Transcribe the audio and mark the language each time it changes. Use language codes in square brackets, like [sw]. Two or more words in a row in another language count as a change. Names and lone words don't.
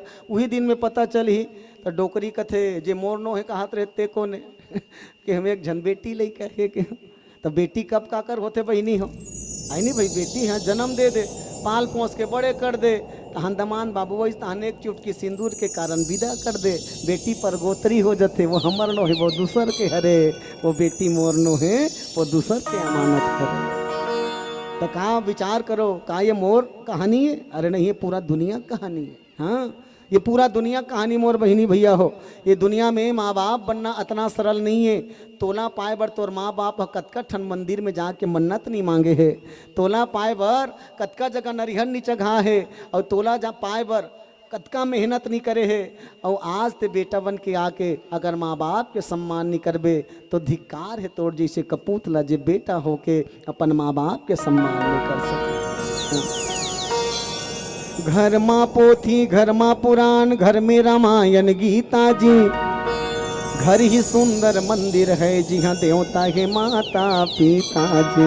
[hne] वही दिन में पता चली तो डोकरी कथे जे मोर नो है कहात रहते कोने कि हम एक झन बेटी लइका है के। तो बेटी कब का कर होते बहिनी हो, आई नहीं भाई बेटी हाँ जन्म दे दे, पाल पोस के बड़े कर दे, तहन दमान बाबू वही तहन एक चुटकी सिंदूर के कारण विदा कर दे, बेटी पर गोत्री हो जाते। वो हमर नो है वो दूसर के हरे, वो बेटी मोर नो है वो दूसर के अमानत करे। तो कहाँ विचार करो कहाँ ये मोर कहानी है? अरे नहीं ये पूरा दुनिया कहानी है। हाँ ये पूरा दुनिया कहानी मोर बहिनी भैया हो। ये दुनिया में माँ बाप बनना इतना सरल नहीं है। तोला पाए बर तोर माँ बाप कतका ठन मंदिर में जाके मन्नत नहीं मांगे है, तोला पाए बर कतका जगह नरिहर नहीं चढ़ा है, और तोला जा पाए बर कतका मेहनत नहीं करे है। और आज ते बेटा बन के आके अगर माँ बाप के सम्मान नहीं करबे तो धिक्कार है तोड़ जैसे कपूतला जे बेटा होके अपन माँ बाप के सम्मान नहीं कर सके। घर माँ पोथी घर माँ पुराण, घर में रामायण गीता जी, घर ही सुंदर मंदिर है जी हाँ देवता है माता पिता जी।